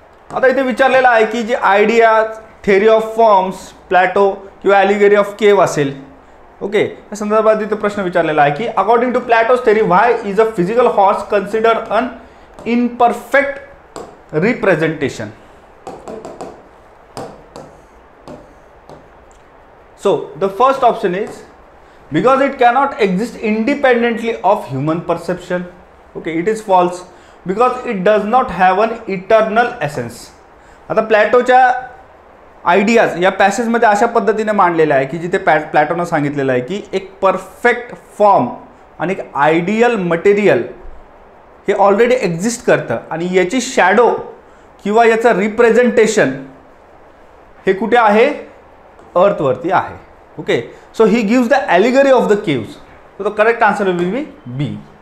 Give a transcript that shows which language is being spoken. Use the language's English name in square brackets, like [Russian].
[Marathi] आता इथे विचारलेलं आहे की जे ideas, theory of forms, plateau किंवा ॲलिगरी ऑफ केव असेल. [English] okay, [Marathi] या संदर्भात इथे प्रश्न विचारलेला आहे की [English] According to Plato's theory why is a physical horse considered an imperfect representation. So the first option is because it cannot exist independently of human perception. Okay, it is false because it does not have an eternal essence. [Marathi] आता प्लॅटोच्या ideas या पॅसेजमध्ये अशा पद्धतीने मांडलेल्या आहे की जिथे प्लॅटोनं सांगितलेलं आहे की एक परफेक्ट फॉर्म आणि एक आयडियल मटेरियल हे ऑलरेडी एक्झिस्ट करतं आणि याची शॅडो किंवा याचं रिप्रेझेंटेशन हे कुठे आहे? अर्थवरती आहे. [English] Okay, so he gives the allegory of the caves. So the correct answer will be B.